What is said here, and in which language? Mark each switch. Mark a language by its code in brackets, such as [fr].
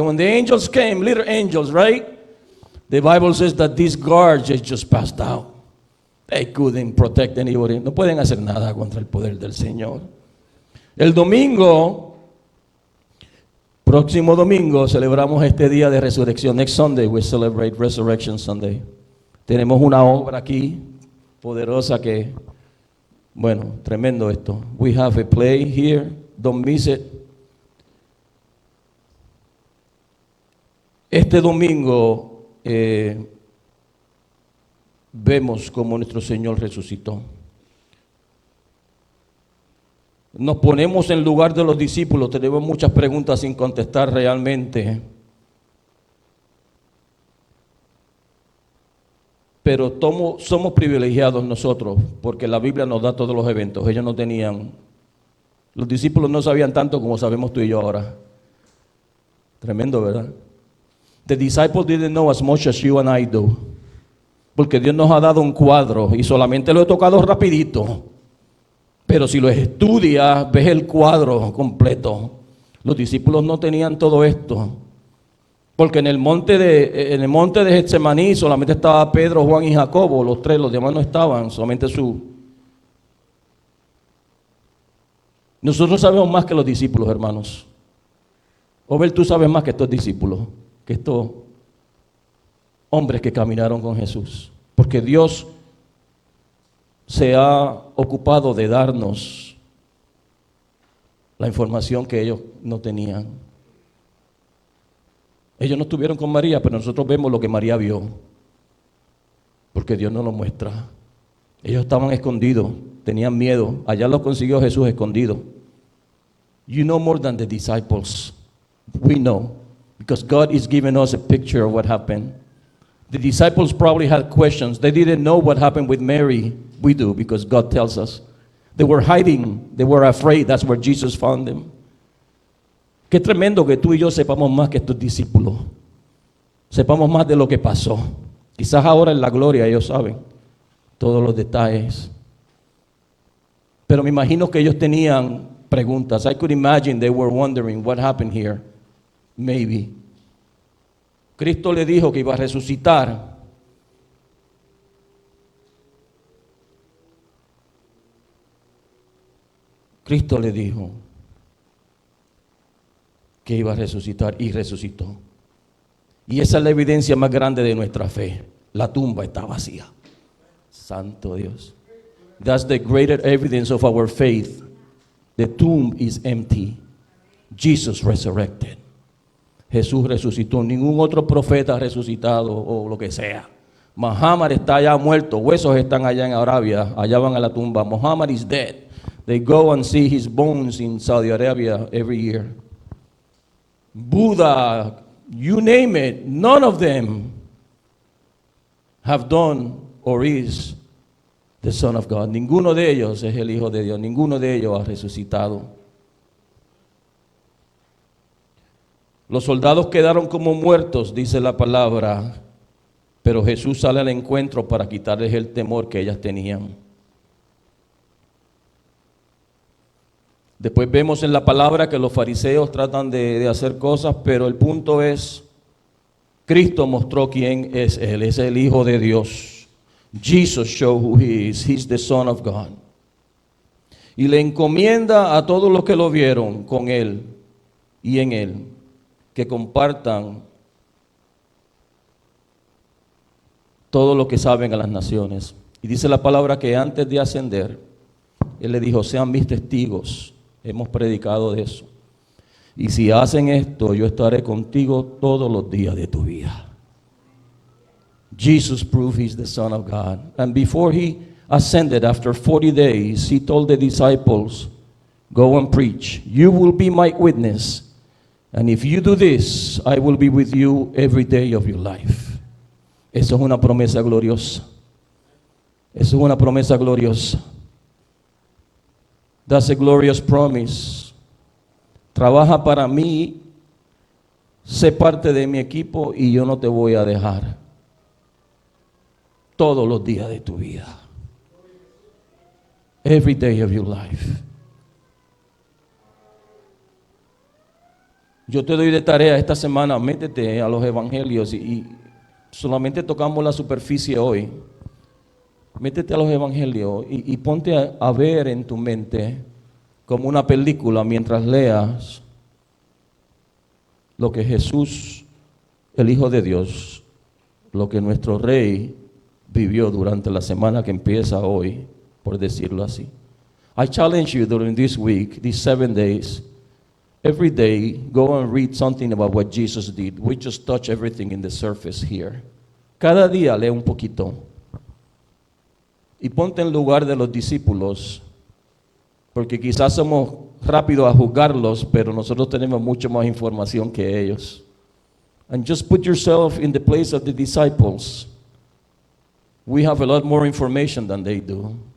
[en] When the angels came, little angels, right? The Bible says that these guards just passed out. They couldn't protect anybody. [es] No pueden hacer nada contra el poder del Señor. El domingo, próximo domingo, celebramos este día de resurrección. [en] Next Sunday we celebrate Resurrection Sunday. [es] Tenemos una obra aquí poderosa que, bueno, tremendo esto. [en] We have a play here. Don't miss it. [es] Este domingo vemos cómo nuestro Señor resucitó. Nos ponemos en lugar de los discípulos, tenemos muchas preguntas sin contestar realmente. Pero somos privilegiados nosotros, porque la Biblia nos da todos los eventos. Ellos no tenían, los discípulos no sabían tanto como sabemos tú y yo ahora. Tremendo, ¿verdad? [en] The disciples didn't know as much as you and I do. [es] Porque Dios nos ha dado un cuadro y solamente lo he tocado rapidito. Pero si lo estudias, ves el cuadro completo. Los discípulos no tenían todo esto. Porque en el monte de Getsemaní solamente estaba Pedro, Juan y Jacobo, los tres, los demás no estaban, solamente Nosotros sabemos más que los discípulos, hermanos. Obel, tú sabes más que estos discípulos, que estos hombres que caminaron con Jesús, porque Dios se ha ocupado de darnos la información que ellos no tenían. Ellos no estuvieron con María, pero nosotros vemos lo que María vio, porque Dios nos lo muestra. Ellos estaban escondidos, tenían miedo. Allá los consiguió Jesús escondidos. [en] You know more than the disciples. We know, because God is giving us a picture of what happened. The disciples probably had questions. They didn't know what happened with Mary. We do, because God tells us. They were hiding. They were afraid. That's where Jesus found them. [es] Qué tremendo que tú y yo sepamos más que estos discípulos. Sepamos más de lo que pasó. Quizás ahora en la gloria ellos saben todos los detalles. Pero me imagino que ellos tenían preguntas. [en] I could imagine they were wondering what happened here. Maybe. [es] Cristo le dijo que iba a resucitar. Cristo le dijo que iba a resucitar y resucitó. Y esa es la evidencia más grande de nuestra fe. La tumba está vacía. Santo Dios. [en] That's the greater evidence of our faith. The tomb is empty. Jesus resurrected. [es] Jesús resucitó. Ningún otro profeta ha resucitado o lo que sea. Muhammad está allá muerto. Huesos están allá en Arabia. Allá van a la tumba. [en] Muhammad is dead. They go and see his bones in Saudi Arabia every year. Buddha, you name it, none of them have done or is the Son of God. [es] Ninguno de ellos es el Hijo de Dios. Ninguno de ellos ha resucitado. Los soldados quedaron como muertos, dice la palabra, pero Jesús sale al encuentro para quitarles el temor que ellas tenían. Después vemos en la palabra que los fariseos tratan de hacer cosas, pero el punto es, Cristo mostró quién es Él, es el Hijo de Dios. [en] Jesus showed who He is, He's the Son of God. [es] Y le encomienda a todos los que lo vieron con Él y en Él, que compartan todo lo que saben a las naciones. Y dice la palabra que antes de ascender, Él le dijo, sean mis testigos. Hemos predicado de eso. Y si hacen esto, yo estaré contigo todos los días de tu vida. [en] Jesus proved He's the Son of God. And before He ascended, after 40 days, He told the disciples, go and preach. You will be my witness. And if you do this, I will be with you every day of your life. [es] Eso es una promesa gloriosa. Eso es una promesa gloriosa. [en] That's a glorious promise. [es] Trabaja para mí, sé parte de mi equipo y yo no te voy a dejar todos los días de tu vida. [en] Every day of your life. [es] Yo te doy de tarea esta semana, métete a los evangelios y solamente tocamos la superficie hoy. Métete a los evangelios y ponte a ver en tu mente como una película mientras leas lo que Jesús, el Hijo de Dios, lo que nuestro Rey vivió durante la semana que empieza hoy, por decirlo así. [en] I challenge you during this week, these 7 days, every day, go and read something about what Jesus did. We just touch everything in the surface here. [es] Cada día lee un poquito. Y ponte en lugar de los discípulos, porque quizás somos rápidos a juzgarlos, pero nosotros tenemos mucho más información que ellos. [en] And just put yourself in the place of the disciples. We have a lot more information than they do.